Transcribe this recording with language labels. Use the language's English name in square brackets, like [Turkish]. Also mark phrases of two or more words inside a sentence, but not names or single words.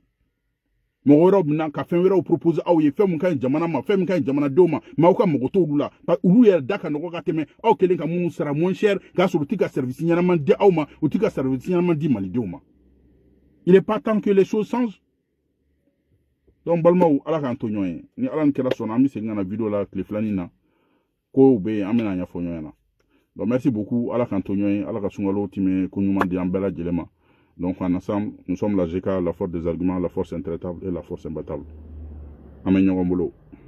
[Bambara] Mɔgɔ bɛna ka fɛn wɛrɛw propose aw ye fɛn mun ka ɲi jamana ma fɛn mun ka ɲi jamanadenw ma mais aw ka mɔgɔ t'olu la olu yɛrɛ da ka nɔgɔ ka tɛmɛ aw kɛlen ka minnu sara [French] moins cher [Bambara] k'a sɔrɔ u tɛ ka service ɲɛnama di aw ma u tɛ ka service ɲɛnama di malidenw ma [French] il est pas temps que les choses changent [Bambara] donc balimaw ala k'an to ɲɔgɔn ye ni ala ni kɛra sɔnna an bɛ segin ka na vidéo la tile filanin na kow bɛ yen an bɛna ɲɛfɔ ɲɔgɔn na [French] donc merci beaucoup [Bambara] ala k'an to ɲɔgɔn ye ala ka sunkalo tɛmɛ ko ɲuman di an bɛɛ lajɛlen ma. [French] Donc ensemble, nous sommes la GK, la force des arguments, la force intraitable et la force imbattable. Amen.